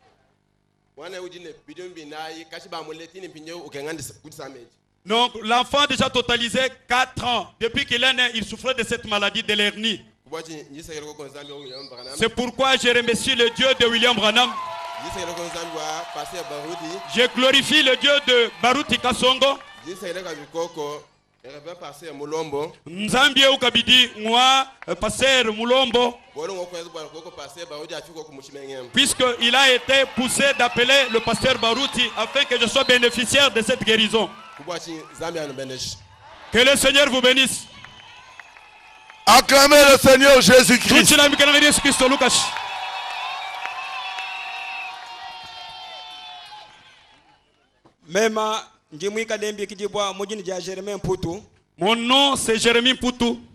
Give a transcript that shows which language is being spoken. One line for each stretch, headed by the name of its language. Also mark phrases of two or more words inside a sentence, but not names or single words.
French: Donc l'enfant a déjà totalisé 4 ans. Depuis qu'il est né, il souffrait de cette maladie de l'hernie. C'est pourquoi je remercie le Dieu de William Branham. Je glorifie le Dieu de Baruti Kasongo.
Luba-Katanga: Nzambie ukabidi mwa pasteur Mulombo,
French: puisqu'il a été poussé d'appeler le pasteur Baruti afin que je sois bénéficiaire de cette guérison. Que le Seigneur vous bénisse. Acclamez le Seigneur Jésus-Christ. Mon nom c'est Jérémie Poutou.